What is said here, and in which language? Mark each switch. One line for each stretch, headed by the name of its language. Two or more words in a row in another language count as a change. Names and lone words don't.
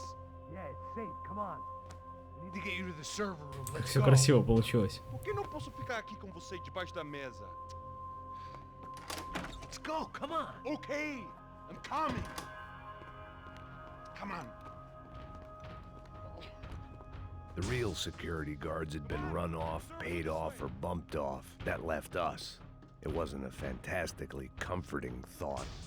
English: Yeah, it's safe, come on. We need to get you to the server room,
Russian: Как
English: let's
Russian: все
English: go.
Russian: красиво получилось.
Portuguese: Por que não posso ficar aqui com você debaixo da mesa?
English: Let's go, come on. Okay, I'm coming. Come on. The real security guards had been run off, paid off, or bumped off. That left us. It wasn't a fantastically comforting thought.